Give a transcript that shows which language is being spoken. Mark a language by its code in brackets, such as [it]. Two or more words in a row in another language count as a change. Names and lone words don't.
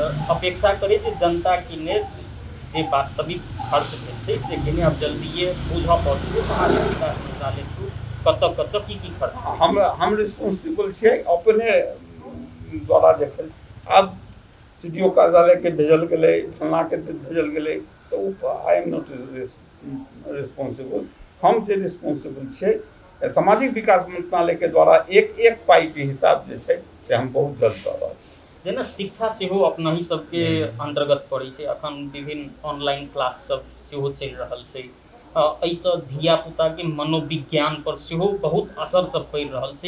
[mai] अपेक्षा करे जे जनता की ने जे वास्तविक खर्च भेल छै से किने अब जल्दी ये बुझा पड़तै सामाजिक विकास मंत्रालय कतऽ कतऽ की खर्च हम रिस्पॉन्सिबल छियै अपने द्वारा देखल। अब CDO कार्यालय के भेजल गेलै, फलना के भेजल गेलै, तो [en] I am not responsible. [mai] हम जे रिस्पॉन्सिबल छियै सामाजिक विकास मंत्रालय के द्वारा एक पाई के हिसाब जे छै से हम बहुत जल्द दऽ रहल छी। जेना शिक्षा सेहो अपना ही सबके अंतर्गत पड़ै छै, अखन विभिन्न [en] online class [mai] सब सेहो चलि रहल छै, एहिसँ धियापुताके मनोविज्ञान पर सेहो बहुत असर सब पड़ि रहल छै।